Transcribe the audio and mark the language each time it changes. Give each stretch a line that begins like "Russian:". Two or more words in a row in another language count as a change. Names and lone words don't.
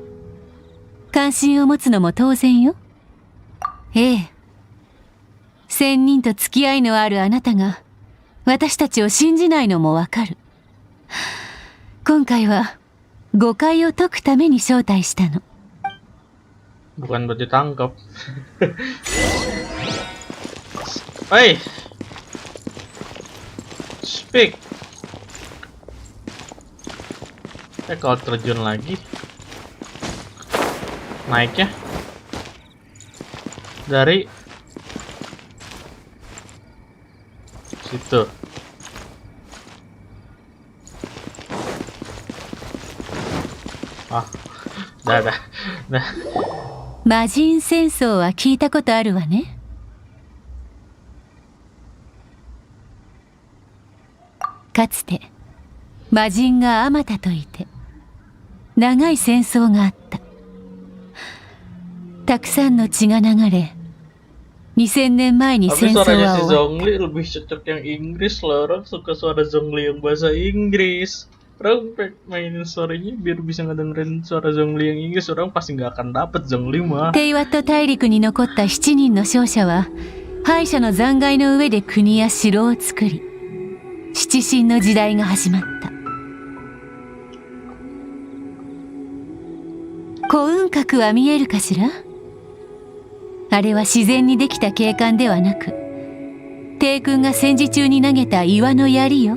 Japanese: 関心を持つのも当然よ。ええ。仙人と付き合いのあるあなたが私たちを信じないのもわかる。今回は誤解を解くために招待したの。
Indonesian: Bukan buat ditangkap.
English: Hey, speak.
Indonesian: Kalau terjun lagi, naiknya dari situ. Ah, dah.
Japanese: 魔人戦争は聞いたことあるわね。かつて魔人があまたといて長い戦争があった。たくさんの血が流れ、2000年前に
Indonesian: Tapi
Japanese: 戦争
Indonesian: suaranya
Japanese: は
Indonesian: si
Japanese: 終わっ
Indonesian: Zhongli lebih cocok yang Inggris loh. Orang suka suara Zhongli yang bahasa Inggris. Orang mainin suaranya biar bisa ngedengerin suara Zhongli yang Inggris. Orang pasti nggak akan dapet Zhongli mah.
Japanese: テイワット大陸に残った7人の勝者は敗者の残骸の上で国や城を作り、七神の時代が始まった。幸運閣は見えるかしら？あれは自然にできた景観ではなく、帝君が戦時中に投げた岩の槍よ。